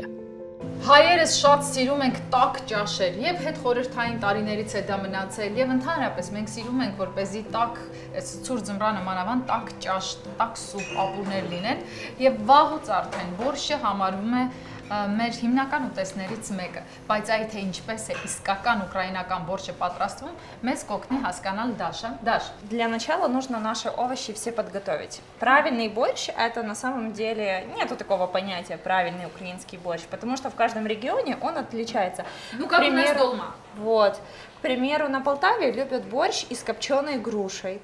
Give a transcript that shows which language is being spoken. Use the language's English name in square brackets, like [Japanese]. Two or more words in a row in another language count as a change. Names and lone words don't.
[Armenian] Հայերս շատ սիրում ենք տաք ճաշեր եւ հետ խորհրդային տարիներից է դա մնացել եւ ընդհանրապես մենք սիրում ենք որպեսզի տաք ցուրտ ձմռանը մանավանդ տաք ճաշ, տաք սուպ, ապուրներ լինեն եւ վաղուց արդեն բորշչը համարվում է մեր հիմնական ուտեստներից մեկը, բայց այդ թե ինչպես է իսկական ուկրաինական բորշչը պատրաստվում, մեզ կօգնի հասկանալ Դաշա։ Դաշ, [Russian] Для начала нужно наши овощи все подготовить. Правильный борщ – это на самом деле нету такого понятия правильный украинский борщ, потому что в каждом регионе он отличается. Ну, как у нас дома. Вот. К примеру, на Полтаве любят борщ из копченой грушей.